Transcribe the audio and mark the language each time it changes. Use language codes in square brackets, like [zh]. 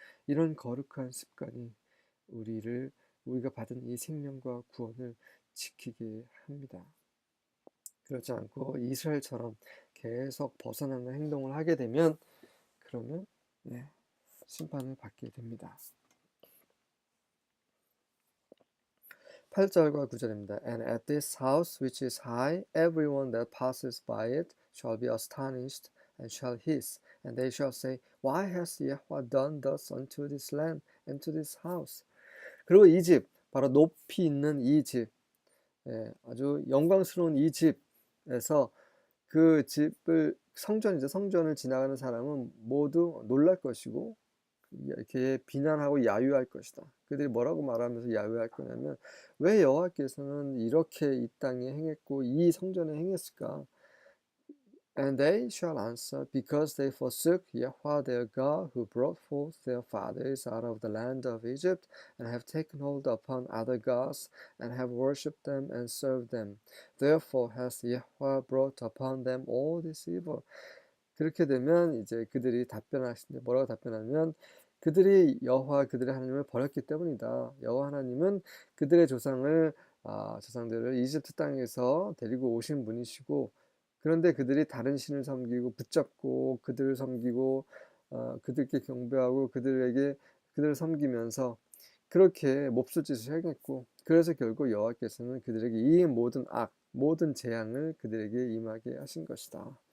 [ko] 이런 거룩한 습관이 우리가 받은 이 생명과 구원을 지키게 합니다. 그렇지 않고 이스라엘처럼 계속 벗어나는 행동을 하게 되면, 그러면 심판을 받게 됩니다. 8절과 9절입니다. [en] And at this house which is high, everyone that passes by it shall be astonished, and shall hiss, and they shall say, Why has Yahweh done thus unto this land and to this house? [ko] 그리고 이 집, 바로 높이 있는 이 집, 아주 영광스러운 이 집에서 그 집을 성전이죠. 성전을 지나가는 사람은 모두 놀랄 것이고 이렇게 비난하고 야유할 것이다. 그들이 뭐라고 말하면서 야유할 거냐면 왜 여호와께서는 이렇게 이 땅에 행했고 이 성전에 행했을까? [en] And they shall answer, Because they forsook Yahweh their God, who brought forth their fathers out of the land of Egypt, and have taken hold upon other gods, and have worshipped them and served them. Therefore has Yahweh brought upon them all this evil. [ko] 그렇게 되면 이제 그들이 답변하시는데 뭐라고 답변하면 그들이 여호와 그들의 하나님을 버렸기 때문이다. 여호와 하나님은 그들의 조상들을 이집트 땅에서 데리고 오신 분이시고 그런데 그들이 다른 신을 섬기고 붙잡고 그들을 섬기고 그들께 경배하고 그들을 섬기면서 그렇게 몹쓸 짓을 행했고 그래서 결국 여호와께서는 그들에게 이 모든 모든 재앙을 그들에게 임하게 하신 것이다.